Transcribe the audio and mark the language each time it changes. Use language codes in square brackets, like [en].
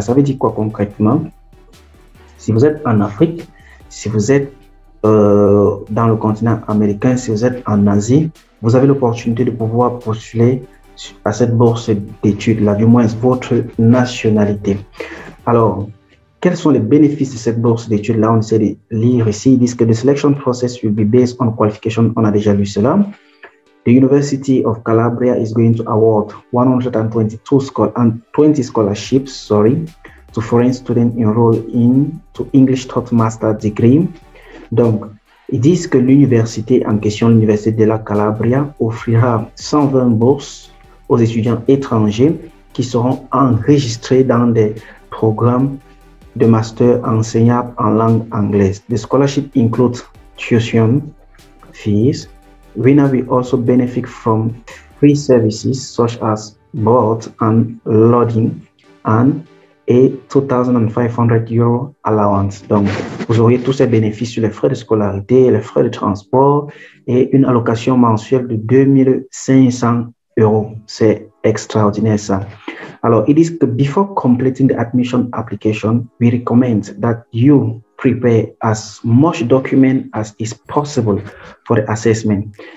[fr] Ça veut dire quoi concrètement? Si vous êtes en Afrique, si vous êtes dans le continent américain, si vous êtes en Asie, vous avez l'opportunité de pouvoir postuler à cette bourse d'études-là, du moins votre nationalité. Alors, quels sont les bénéfices de cette bourse d'études-là? On essaie de lire ici. Ils disent que [en] the selection process will be based on qualification. [fr] On a déjà lu cela. [en] The University of Calabria is going to award 120 scholarships, to foreign students enrolled to English Taught Master Degree. [fr] Donc, ils disent que l'université en question, l'Université de la Calabria, offrira 120 bourses aux étudiants étrangers qui seront enregistrés dans des programmes de master enseignables en langue anglaise. [en] The scholarship includes tuition fees. Winner will also benefit from free services such as board and lodging and a 2,500 euro allowance. [fr] Donc, vous auriez tous ces bénéfices sur les frais de scolarité, les frais de transport et une allocation mensuelle de 2,500 euros. C'est extraordinaire ça. [en] Alors, it is before completing the admission application, we recommend that you prepare as much document as is possible for the assessment.